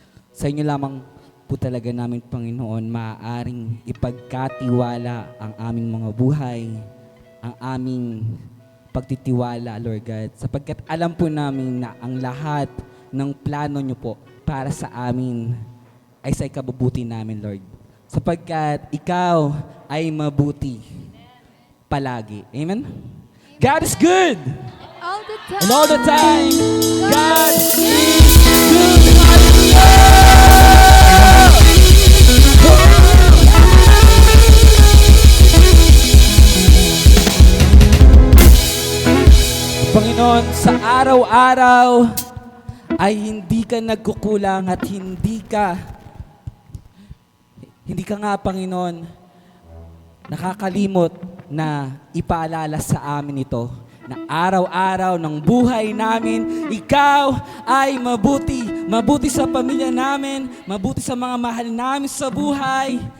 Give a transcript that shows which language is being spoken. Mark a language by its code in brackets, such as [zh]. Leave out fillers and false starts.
[tl] Sa inyo lamang po talaga namin, Panginoon, maaaring ipagkatiwala ang aming mga buhay, ang aming pagtitiwala, Lord God, sapagkat alam po namin na ang lahat ng plano niyo po para sa amin ay sa ikabubuti namin, Lord. Sapagkat ikaw ay mabuti palagi. [en] Amen? God is good! All the time. And all the time, God is good. Hallelujah! [tl] Panginoon, sa araw-araw ay hindi ka nagkukulang at hindi ka nga, Panginoon, nakakalimot na ipaalala sa amin ito na araw-araw ng buhay namin, ikaw ay mabuti. Mabuti sa pamilya namin, mabuti sa mga mahal namin sa buhay.